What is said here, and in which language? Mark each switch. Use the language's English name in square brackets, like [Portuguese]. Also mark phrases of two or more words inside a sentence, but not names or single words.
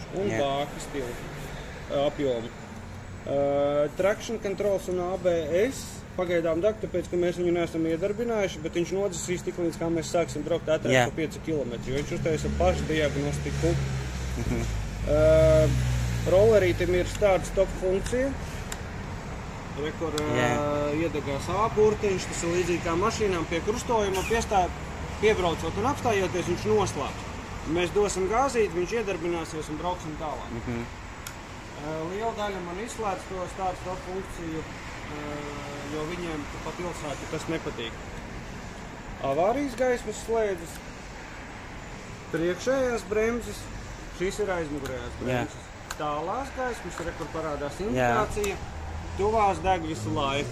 [Latvian] Un bāki stilu apjomu. [English] Traction controls [Latvian] un ABS pagaidām deg, tāpēc, ka mēs viņu neesam iedarbinājuši, bet viņš nodzisīs tik līdz, kā mēs sāksim braukt ātrāk pa 5 km, jo viņš uztaisa pašu diagnostiku. Rollerītim ir start-stop funkcija. Rekur iedegās A-burtiņš, tas ir līdzīgi kā mašīnām pie krustojuma, piebraucot un apstājoties, viņš noslēps. Mēs dosim gāzīt, viņš iedarbināsies un brauksim tālāk. Liela daļa man izslēdz to start-stop funkciju, jo viņiem pa pilsētu tas nepatīk. Avārijas gaismas slēdzas, priekšējās bremzes, šīs ir aizmugurējās bremzes. Tālās gaismas, rekur parādās indikācija. Tuvās deg visu laiku.